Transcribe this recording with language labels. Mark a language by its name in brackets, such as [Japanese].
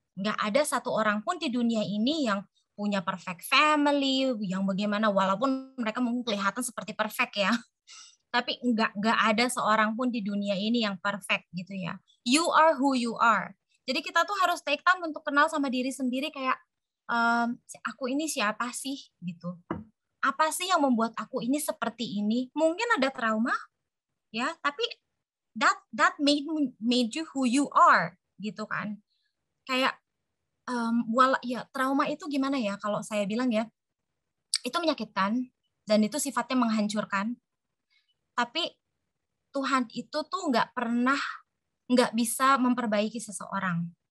[Indonesian] Nggak ada satu orang pun di dunia ini yang punya [English] perfect family, [Indonesian] yang bagaimana, walaupun mereka mungkin kelihatan seperti perfect ya. Tapi nggak ada seorang pun di dunia ini yang perfect gitu ya. [English] You are who you are. [Indonesian] Jadi kita tuh harus [English] take time [Indonesian] untuk kenal sama diri sendiri, kayak aku ini siapa sih gitu. Apa sih yang membuat aku ini seperti ini? Mungkin ada trauma ya, tapi [English] that made you who you are [Indonesian] gitu kan. Kayak ya trauma itu gimana ya, kalau saya bilang ya, itu menyakitkan dan itu sifatnya menghancurkan. Tapi Tuhan itu tuh nggak bisa memperbaiki seseorang.